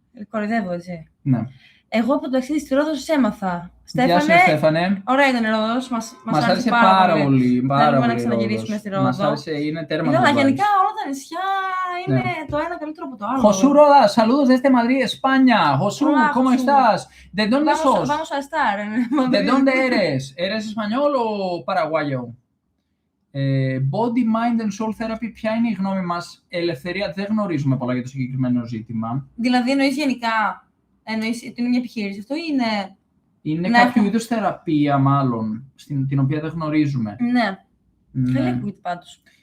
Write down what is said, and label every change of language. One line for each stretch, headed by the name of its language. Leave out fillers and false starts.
Greek: Κοροϊδεύω, έτσι. Ναι. Εγώ από το ταξίδι στη Ρόδο έμαθα. Στέφανε. Ωραία ήταν η Ρόδος. Μας άρεσε πάρα πολύ. Θέλουμε να ξαναγυρίσουμε στη Ρόδο. Μας άρεσε, είναι τέρμα. Αλλά γενικά όλα τα νησιά είναι το ένα καλύτερο από το άλλο.
Spanish: Josú Rodas, saludos desde Madrid, España. Josú, ¿cómo estás? ¿De dónde sos? Vamos a estar. ¿De dónde eres? ¿Eres español o paraguayo?
Greek: Body, mind and soul therapy, ποια είναι η γνώμη μας? Ελευθερία, δεν γνωρίζουμε πολλά για το συγκεκριμένο ζήτημα. Δηλαδή εννοείς γενικά? Εννοείς ότι είναι μια επιχείρηση αυτό ή είναι? Είναι κάποιο είδους θεραπεία, μάλλον, την οποία δεν γνωρίζουμε. Ναι. Καλή ακούγεται πάντως.